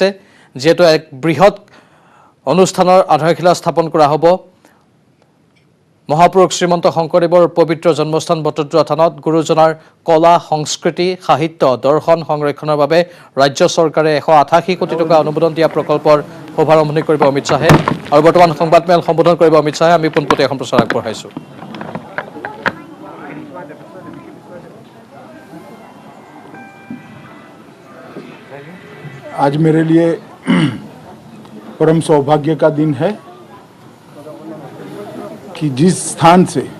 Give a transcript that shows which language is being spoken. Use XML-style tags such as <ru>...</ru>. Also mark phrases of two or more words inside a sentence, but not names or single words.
<as>যিহেতু এক বৃহৎ অনুষ্ঠানৰ আধাৰশিলা স্থাপন কৰা হ'ব মহাপুৰুষ শ্ৰীমন্ত শংকৰদেৱৰ পবিত্ৰ জন্মস্থান বটদ্ৰৱা থানত গুৰুজনাৰ কলা সংস্কৃতি সাহিত্য দৰ্শন সংৰক্ষণৰ বাবে ৰাজ্য চৰকাৰে 188 কোটি টকা অনুমোদন দিয়া প্ৰকল্পৰ শুভাৰম্ভণি কৰিব অমিত শ্বাহে আৰু বৰ্তমান সংবাদমেল সম্বোধন কৰিব অমিত শ্বাহে। আমি পোনপটীয়া সম্প্ৰচাৰ আগবঢ়াইছো।</as> <hi>आज मेरे लिए परम सौभाग्य का दिन है कि जिस स्थान से</hi>